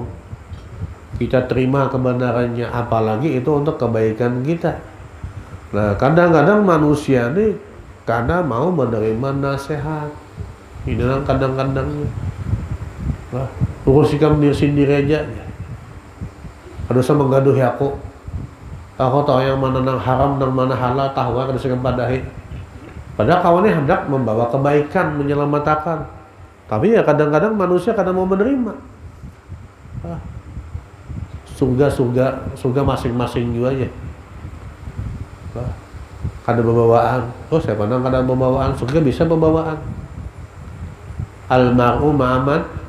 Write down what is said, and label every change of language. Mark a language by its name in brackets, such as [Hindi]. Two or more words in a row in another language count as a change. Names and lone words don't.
[Indonesian] Kita terima kebenarannya, apalagi itu untuk kebaikan kita. Nah, kadang-kadang manusia ini karena mau menerima nasihat, Ini kadang-kadang [Banjar] urus ikam diri sendiri aja. Ada sama menggaduh aku. Aku tahu yang mana nang haram dan mana halal, tahu kada sekam padahi. [Indonesian] Padahal kawannya hendak membawa kebaikan, menyelamatkan. Tapi ya kadang-kadang manusia kadang mau menerima. Surga masing-masing juga aja. [Banjar] Kada pembawaan. Oh, saya pandang kada pembawaan. [Indonesian] Surga bisa pembawaan. [Arabic] المرء مع من.